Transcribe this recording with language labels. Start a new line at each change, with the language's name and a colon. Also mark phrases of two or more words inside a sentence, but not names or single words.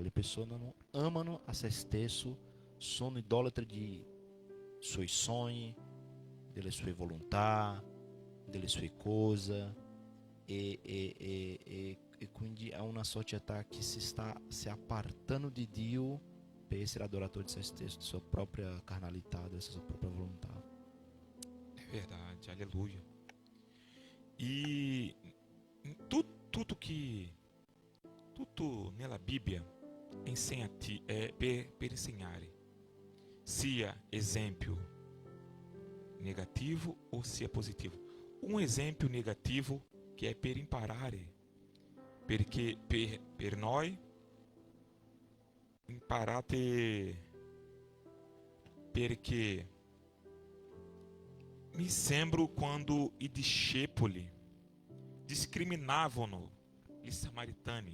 Italian: Le persone non amano a se stesso, sono idolatri di suoi sogni, delle sue volontà, delle sue cose, e quindi è una società che si sta appartando di Dio per essere adoratore di se stesso, di sua propria carnalità, della sua propria volontà.
Portuguese: É verdade, aleluia.
Italian: E tudo nella Bibbia insegna-te per insegnare, sia esempio negativo ou sia positivo. Um esempio negativo che è per imparare, perché per noi imparate, perché mi sembro quando i discepoli discriminavano gli samaritani.